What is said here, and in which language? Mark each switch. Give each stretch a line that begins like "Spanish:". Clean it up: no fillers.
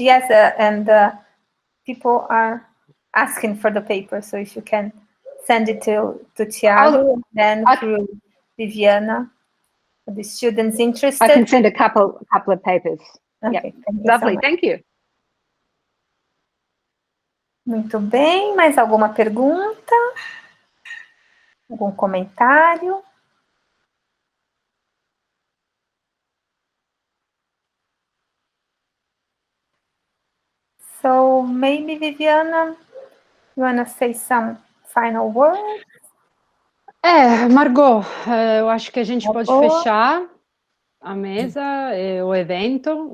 English: Yes, and people are asking for the paper, so if you can send it to Tiago, then through Viviana, for the students interested. I can send a couple of papers. Okay, yep. Lovely, thank you.
Portuguese: Muito bem, mais alguma pergunta? Algum comentário?
English: So maybe Viviana, you want to say some final words?
Portuguese: Margot, eu acho que a gente pode fechar a mesa, o evento.